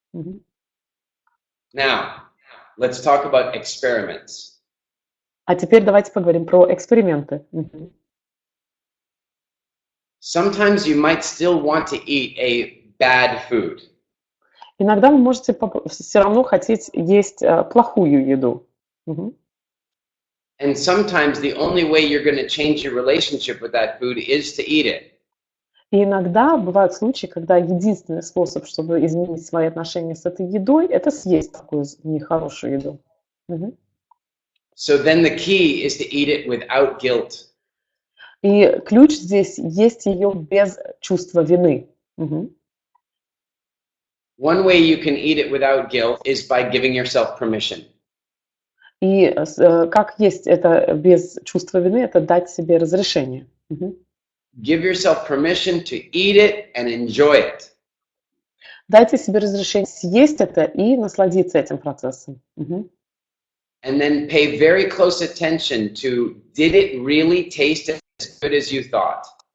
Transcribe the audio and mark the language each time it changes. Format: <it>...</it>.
<en>Мгм. Now, let's talk about experiments.</en> <ru>А теперь давайте поговорим про эксперименты. Мгм.</ru> <en>Sometimes you might still want to eat a bad food.</en> <ru>Иногда вы можете все равно хотеть есть плохую еду. Мгм.</ru> <en>And sometimes the only way you're going to change your relationship with that food is to eat it.</en> <ru>И иногда бывают случаи, когда единственный способ, чтобы изменить свои отношения с этой едой, это съесть такую нехорошую еду. Мгм.</ru> <en>So then the key is to eat it without guilt.</en> <ru>И ключ здесь есть ее без чувства вины. Мгм.</ru> <en>One way you can eat it without guilt is by giving yourself permission.</en> <ru>И как есть это без чувства вины, это дать себе разрешение. Мгм.</ru> <en>Give yourself permission to eat it and enjoy it.</en> <ru>Дайте себе разрешение съесть это и насладиться этим процессом. Мгм.</ru> <en>And then pay very close attention to, did it really taste as good as you thought?</en>